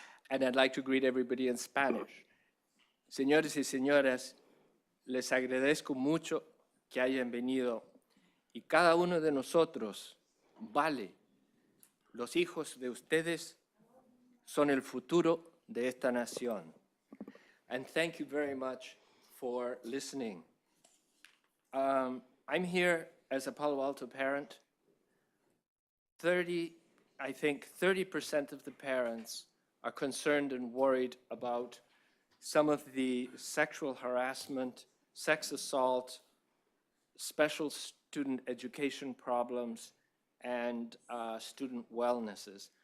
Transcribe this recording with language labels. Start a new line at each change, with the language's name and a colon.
English: And I'd like to greet everybody in Spanish.
Spanish: Señores y señoras, les agradezco mucho que hayan venido y cada uno de nosotros vale. Los hijos de ustedes son el futuro de esta nación.
English: And thank you very much for listening. I'm here as a Palo Alto parent. I think 30% of the parents are concerned and worried about some of the sexual harassment, sex assault, special student education problems, and student wellnesses.